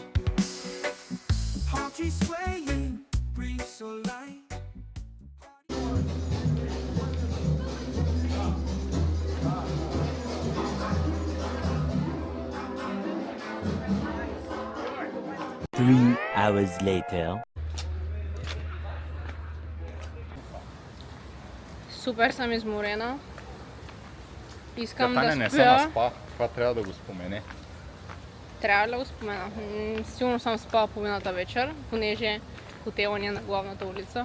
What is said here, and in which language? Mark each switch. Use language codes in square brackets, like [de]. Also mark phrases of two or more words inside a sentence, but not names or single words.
[en] Palm trees swaying, breeze so light. Three hours later. [bg] Супер съм изморена. Искам Таня да не се спя. наспа, това трябва да го спомене. Трябва ли да го спомена? Сигурно съм спала половината вечер, понеже хотела ни е на главната улица.